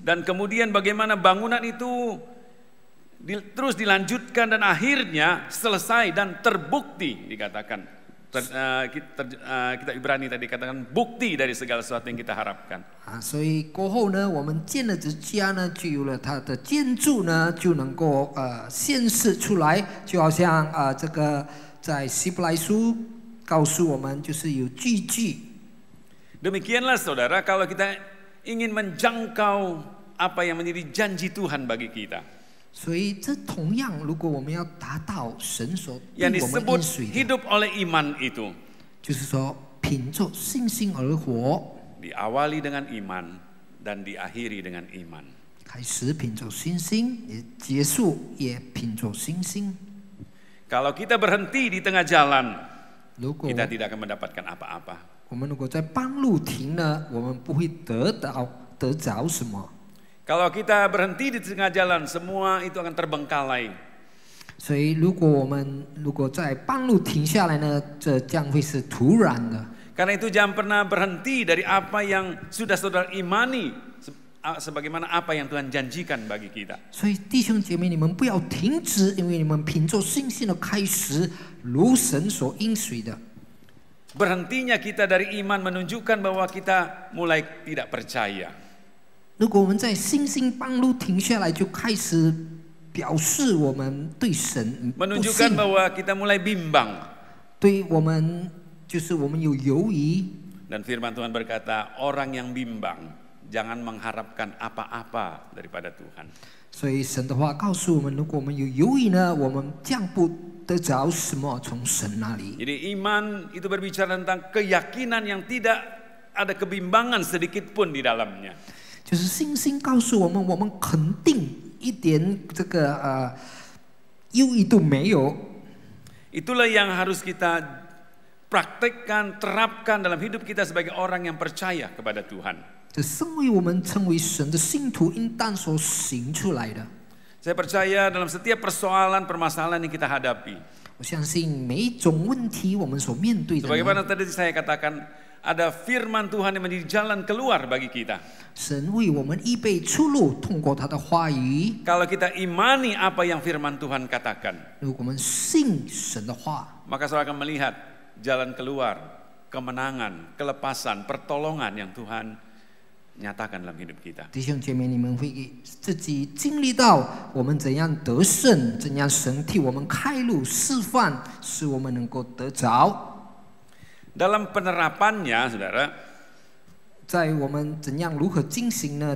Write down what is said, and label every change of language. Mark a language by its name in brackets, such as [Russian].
[Indonesian] Dan kemudian bagaimana bangunan itu terus dilanjutkan dan akhirnya selesai dan terbukti dikatakan. Kita Ibrani tadi katakan bukti dari segala sesuatu yang kita harapkan. [Chinese] 所以过后呢，我们建了这家呢，就有了它的建筑呢，就能够显示出来，就好像这个在希伯来书告诉我们，就是有句句。 [Indonesian] Demikianlah saudara, kalau kita ingin menjangkau apa yang menjadi janji Tuhan bagi kita. [Chinese] 所以这同样，如果我们要达到神所对 [Indonesian] Yang [Chinese] 我们 [Indonesian] disebut [Chinese] 应许的， [Indonesian] hidup oleh iman itu [Chinese] 就是说凭着信心而活， [Indonesian] diawali dengan iman dan diakhiri dengan iman. [Chinese] 开始凭着信心，也结束也凭着信心。 [Indonesian] Kalau kita berhenti di tengah jalan, [Chinese] 如果 [Indonesian] kita tidak akan mendapatkan apa-apa. [Chinese] 我们如果在半路停呢，我们不会得着什么。 [Indonesian] Kalau kita berhenti di tengah jalan, semua itu akan terbengkalai. [Chinese] 所以，如果在半路停下来呢，这将会是突然的。 [Indonesian] Karena itu jangan pernah berhenti dari apa yang sudah saudara imani, sebagaimana apa yang Tuhan janjikan bagi kita. [Chinese] 所以，弟兄姐妹，你们不要停止，因为你们凭着信心的开始，如神所应许的。 [Indonesian] berhentinya kita dari iman menunjukkan bahwa kita mulai tidak percaya. [Chinese] 如果我们在信心半路停下来，就开始表示我们对神不 [Indonesian] Menunjukkan [Chinese] 信， [Indonesian] bahwa kita mulai bimbang. [Chinese] 对我们就是我们有犹疑。 [Indonesian] Dan firman Tuhan berkata, orang yang bimbang jangan mengharapkan apa-apa daripada Tuhan. [Chinese] 所以神的话告诉我们，如果我们有犹疑呢，我们将不得着什么从神那里。 [Indonesian] Jadi iman itu berbicara tentang keyakinan yang tidak ada kebimbangan sedikit pun di dalamnya. [Chinese] 就是信心告诉我们，我们肯定一点这个犹疑都没有。 [Indonesian] Itulah yang harus kita praktekkan, terapkan dalam hidup kita sebagai orang yang percaya kepada Tuhan. [Chinese] 这身为我们成为神的信徒应当所行出来的。 [Indonesian] Saya percaya dalam setiap persoalan, permasalahan yang kita hadapi. [Chinese] 我相信每一种问题我们所面对的呢， [Indonesian] Sebagaimana tadi saya katakan, ada firman Tuhan yang menjadi jalan keluar bagi kita. [Chinese] 神为我们预备出路，通过他的话语。 [Indonesian] Kalau kita imani apa yang firman Tuhan katakan, [Chinese] 如果我们信神的话， [Indonesian] maka saudara akan melihat jalan keluar, kemenangan, kelepasan, pertolongan yang Tuhan nyatakan dalam hidup kita. [Chinese] 弟兄姐妹，你们会自己经历到我们怎样得胜，怎样神替我们开路示范，使我们能够得着。 [Indonesian] Dalam penerapannya, saudara, [Chinese] 在我们怎样如何进行呢？